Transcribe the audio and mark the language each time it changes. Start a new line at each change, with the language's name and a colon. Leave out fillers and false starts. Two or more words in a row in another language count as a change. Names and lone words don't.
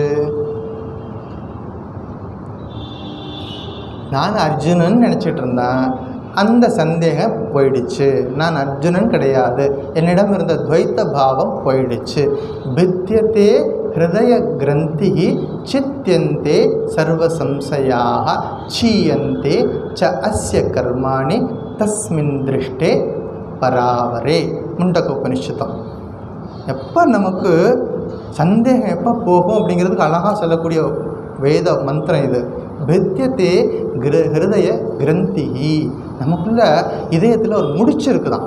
Tamil: நான் அர்ஜுனன் நினச்சிட்டு இருந்தேன், அந்த சந்தேகம் போயிடுச்சு. நான் அர்ஜுனன் கிடையாது, என்னிடம் இருந்த துவைத்த பாவம் போயிடுச்சு.
Sanskrit: भिद्यते हृदय ग्रन्थिः छिद्यन्ते सर्वसंशयाः क्षीयन्ते च अस्य कर्माणि तस्मिन् दृष्टे परावरे.
Tamil: முண்டக உபனிஷதம். எப்போ நமக்கு சந்தேகம் எப்போ போகும் அப்படிங்கிறதுக்கு அழகாக சொல்லக்கூடிய வேத மந்திரம் இது.
Sanskrit: भिद्यते हृदय ग्रन्थि,
Tamil: நமக்குள்ள இதயத்தில் ஒரு முடிச்சு இருக்குதான்.